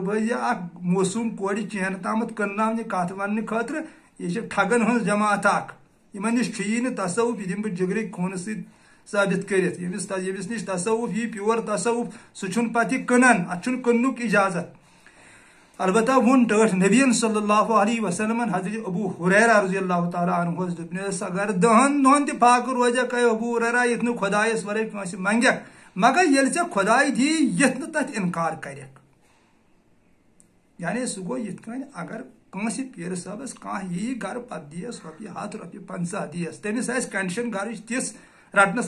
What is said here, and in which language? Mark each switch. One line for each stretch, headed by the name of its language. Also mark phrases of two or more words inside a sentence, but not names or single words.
Kashmiri: بٲزی اکھ موسوٗم کورِ چینہٕ تامتھ کٕنناونہِ کتھ وننہٕ خٲطرٕ یہِ چھِ ٹھگن ہٕنٛز جماعت اکھ یمن نِش چھُیی نہٕ تصوُف یہِ دِمہٕ بہٕ جگرٕکۍ خوٗنہٕ سۭتۍ ثٲبت کٔرِتھ ییٚمِس نِش تصوُف یی پیور تصوُف سُہ چھُنہٕ پتہٕ یہِ کٕنان اتھ چھُنہٕ کٕننُک اجازت البتہ ووٚن ٹٲٹھ نبیَن
Arabic: صلی اللہ علیہ وسلم
Kashmiri: حضرت ابو ہریرہ
Arabic: رضی اللہ تعالیٰ
Kashmiri: عنہُس دوٚپنس اگر 10 دۄہن تہِ فاقہٕ روزیکھ اے ابو ہریرہ یِتھ نہٕ خۄدایس ورٲے کٲنٛسہِ منگیکھ مگر ییٚلہِ ژےٚ خۄداے دی یِتھ نہٕ تتھ انکار کریکھ یعنی سُہ گوٚو یِتھ کٔنۍ اگر کٲنٛسہِ پیٖرٕ صٲبس کانٛہہ یی گرٕ پتہٕ دِیس رۄپیہِ 100 رۄپیہِ 50 دِیس تٔمِس آسہِ کنڈِشن گرٕچ تِژھ رٹنس